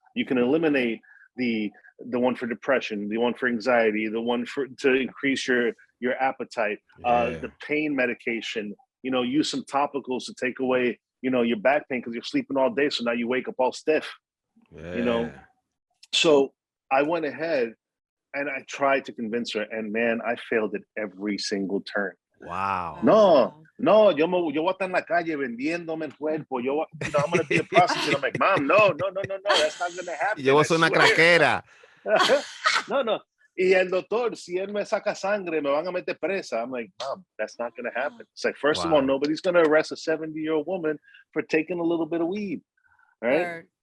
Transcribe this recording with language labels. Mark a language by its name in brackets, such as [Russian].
[English] You can eliminate the one for depression, the one for anxiety, the one to increase your appetite, the pain medication, use some topicals to take away your back pain because you're sleeping all day, so now you wake up all stiff. So I went ahead and I tried to convince her, and man, I failed at every single turn. Wow. [Spanish] No, yo voy a estar en la calle vendiéndome el cuerpo. [English] I'm going to be a prostitute. I'm like, Mom, no, that's not going to happen. [Spanish] Yo soy una craquera. No. Y el doctor, si él me saca sangre, me van a meter presa. [English] I'm like, Mom, that's not going to happen. It's like, first of all, nobody's going to arrest a 70-year-old woman for taking a little bit of weed, right?